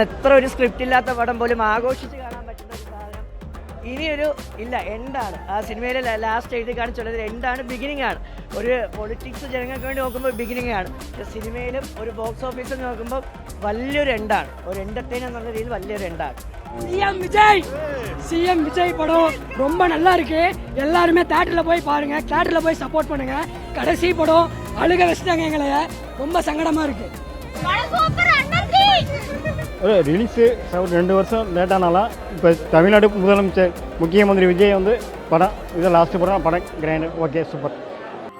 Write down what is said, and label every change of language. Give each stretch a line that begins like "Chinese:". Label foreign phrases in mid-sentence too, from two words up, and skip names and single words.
Malayalam: എത്ര ഒരു സ്ക്രിപ്റ്റ് ഇല്ലാത്ത പടം പോലും ആഘോഷിച്ച് കാണാൻ പറ്റുന്ന ഒരു സാധനം ഇനിയൊരു ഇല്ല, എൻഡാണ്. ആ സിനിമയിലെ ലാസ്റ്റ് എഴുതി കാണിച്ചുള്ളത് എൻഡാണ്, ബിഗിനിങ് ആണ്. ഒരു പൊളിറ്റിക്സ് ജനങ്ങൾക്ക് വേണ്ടി നോക്കുമ്പോൾ ബിഗിനിങ് ആണ്. പക്ഷെ സിനിമയിലും ഒരു
English: box office-il
Malayalam: നോക്കുമ്പോൾ വലിയൊരു എൻഡാണ്. ഒരു എൻ്റർടൈനർ എന്നുള്ള രീതിയിൽ വലിയൊരു எண்டாണ്.
Tamil: சிஎம் விஜய் படம் ரொம்ப நல்லா இருக்கு. எல்லாருமே தியேட்டர்ல போய் பாருங்க, தியேட்டர்ல போய் சப்போர்ட் பண்ணுங்க. கடைசி படம் அழுக வச்சிட்டாங்க எங்களை, ரொம்ப சங்கடமா இருக்கு. ரிலீஸு 2 வருஷம் லேட்டானாலும் இப்போ தமிழ்நாடு முதலமைச்சர் முக்கியமந்திரி விஜய் படம் இது லாஸ்ட் படம் கிராண்ட்.